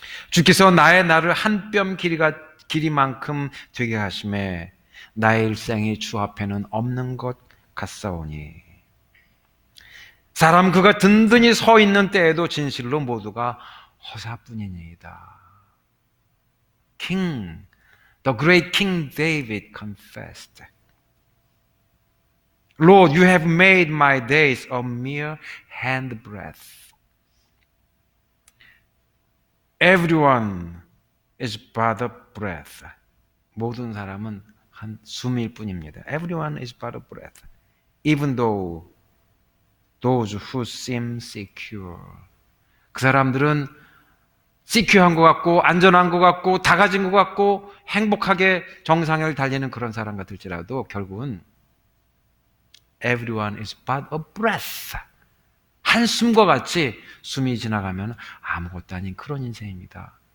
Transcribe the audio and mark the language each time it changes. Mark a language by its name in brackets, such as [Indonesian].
[Korean] 주께서 나의 날을 한 뼘 길이만큼 되게 하심에 나의 일생이 주 앞에는 없는 것 같사오니 사람 그가 든든히 서 있는 때에도 진실로 모두가 허사뿐이니이다. [English] The great King David confessed, Lord, you have made my days a mere handbreadth. Everyone is but a breath. [Korean] 모든 사람은 한 숨일 뿐입니다. [English] Everyone is but a breath. Even though those who seem secure. [Korean] 그 사람들은 시큐한 것 같고 안전한 것 같고 다 가진 것 같고 행복하게 정상을 달리는 그런 사람 같을지라도 결국은 [English] everyone is but a breath. [Korean] 한숨과 같이 숨이 지나가면 아무것도 아닌 그런 인생입니다.